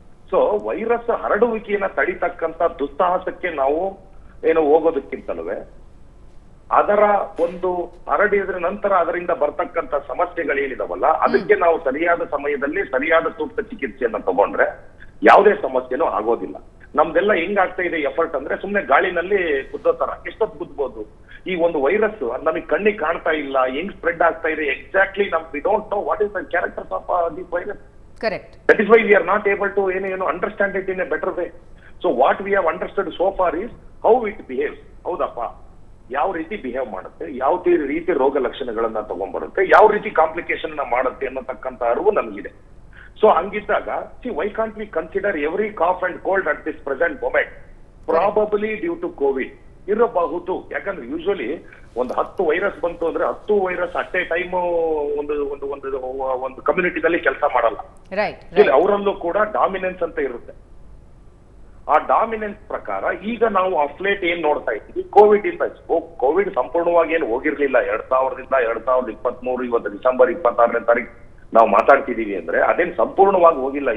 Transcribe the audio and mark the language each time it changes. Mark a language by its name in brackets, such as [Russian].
[Kannada] So virus ಹರಡುವಿಕೆಯನ್ನ ತಡಿತಕ್ಕಂತ ದುಸ್ಸಾಹಸಕ್ಕೆ ನಾವು ಏನು ಹೋಗೋದಕ್ಕಿಂತಲೂ ಅದರ ಒಂದು ಹರಡಿದ್ರ ನಂತರ ಅದರಿಂದ ಬರ್ತಕ್ಕಂತ ಸಮಸ್ಯೆಗಳೇನಿದಾವಲ್ಲ ಅದಕ್ಕೆ ನಾವು ಸರಿಯಾದ ಸಮಯದಲ್ಲಿ ಸರಿಯಾದ ಸೂಕ್ತ ಚಿಕಿತ್ಸೆಯನ್ನ ತಗೊಂಡ್ರೆ ಯಾವುದೇ ಸಮಸ್ಯೆನೂ ಆಗೋದಿಲ್ಲ. ನಮ್ದೆಲ್ಲ ಹೆಂಗಾಗ್ತಾ ಇದೆ ಎಫರ್ಟ್ ಅಂದ್ರೆ ಸುಮ್ನೆ ಗಾಳಿನಲ್ಲಿ ಕುದ್ದೋ ತರ, ಎಷ್ಟೊತ್ತು ಕುದ್ಬೋದು. ಈ ಒಂದು ವೈರಸ್ ನಮಗೆ ಕಣ್ಣಿಗೆ ಕಾಣ್ತಾ ಇಲ್ಲ, ಹೆಂಗ್ ಸ್ಪ್ರೆಡ್ ಆಗ್ತಾ ಇದೆ [English] Exactly we don't know what is the characters of this virus. Correct. That is why we are not able to understand it in a better way. So what we have understood so far is how it behaves. [Kannada] ಹೌದಪ್ಪ, ಯಾವ ರೀತಿ behave ಮಾಡುತ್ತೆ, ಯಾವ ರೀತಿ ರೋಗ ಲಕ್ಷಣಗಳನ್ನ ತಗೊಂಡ್ಬರುತ್ತೆ, ಯಾವ ರೀತಿ complication ಮಾಡುತ್ತೆ ಅನ್ನತಕ್ಕಂತ ಅರಿವು ನಮಗಿದೆ. So ಹಂಗಿದ್ದಾಗ [English] why can't we consider every cough and cold at this present moment probably due to COVID ಇರಬಹುದು. [Kannada] ಯಾಕಂದ್ರೆ ಯೂಶುವಲಿ ಒಂದು 10 ವೈರಸ್ ಬಂತು ಅಂದ್ರೆ 10 ವೈರಸ್ ಅಟ್ ಎ ಟೈಮ್ ಒಂದು ಕಮ್ಯುನಿಟಿದಲ್ಲಿ ಕೆಲಸ ಮಾಡಲ್ಲ. ಅವರಲ್ಲೂ ಕೂಡ ಡಾಮಿನೆನ್ಸ್ ಅಂತ ಇರುತ್ತೆ. ಆ ಡಾಮಿನೆನ್ಸ್ ಪ್ರಕಾರ ಈಗ ನಾವು ಅಫ್ಲೇಟ್ ಏನ್ ನೋಡ್ತಾ ಇದ್ದೀವಿ, ಕೋವಿಡ್ ಇಂದ ಕೋವಿಡ್ ಸಂಪೂರ್ಣವಾಗಿ ಏನು ಹೋಗಿರ್ಲಿಲ್ಲ 2023 ಇವತ್ತು ಡಿಸೆಂಬರ್ 26ನೇ ತಾರೀಕು ನಾವು ಮಾತಾಡ್ತಿದೀವಿ ಅಂದ್ರೆ ಅದೇನ್ ಸಂಪೂರ್ಣವಾಗಿ ಹೋಗಿಲ್ಲ.